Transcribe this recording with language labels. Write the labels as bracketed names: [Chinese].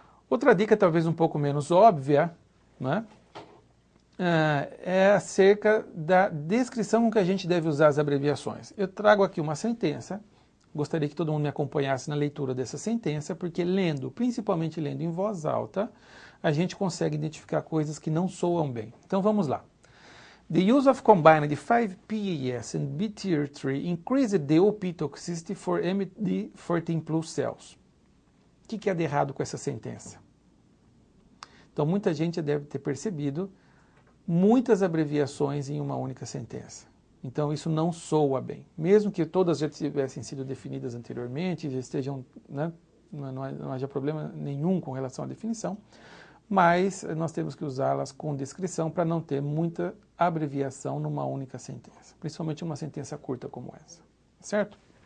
[Portuguese] Outra dica, talvez um pouco menos óbvia, né, é acerca da descrição com que a gente deve usar as abreviações. Eu trago aqui uma sentença. Gostaria que todo mundo me acompanhasse na leitura dessa sentença, porque lendo, principalmente lendo em voz alta, a gente consegue identificar coisas que não soam bem. Então vamos lá. [English] The use of combined 5-PAS and BTR3 increased the OP toxicity for MD14 plus cells. [Portuguese] O que é de errado com essa sentença? Então muita gente deve ter percebido muitas abreviações em uma única sentença. Então isso não soa bem. Mesmo que todas já tivessem sido definidas anteriormente, já estejam, né, não haja problema nenhum com relação à definição, mas nós temos que usá-las com descrição para não ter muita abreviação numa única sentença, principalmente uma sentença curta como essa. Certo?